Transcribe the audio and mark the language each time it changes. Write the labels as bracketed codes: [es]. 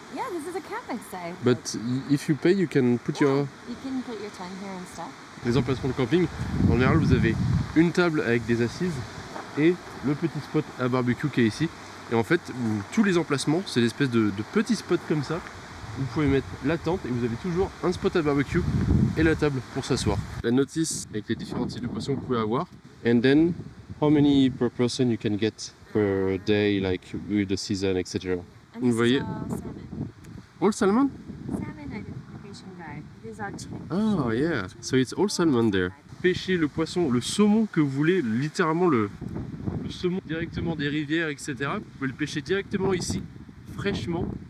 [en] Yeah, this is a camping site. But if you pay, you can put your... You can put your tent here and stuff. [fr] Les emplacements de camping, en général, vous avez une table avec des assises et le petit spot à barbecue qui est ici. Et en fait, tous les emplacements, c'est l'espèce de petits spots comme ça. Vous pouvez mettre la tente et vous avez toujours un spot à barbecue et la table pour s'asseoir. La notice avec les différents types de poissons que vous pouvez avoir. [en] And then, how many per person you can get per day, like with the season, etc. [fr] Vous voyez? [en] All salmon? Salmon identification guide. These are cheap. Oh yeah, so it's all salmon there. [fr] Pêchez le poisson, le saumon que vous voulez, littéralement le saumon directement des rivières, etc. Vous pouvez le pêcher directement ici, fraîchement.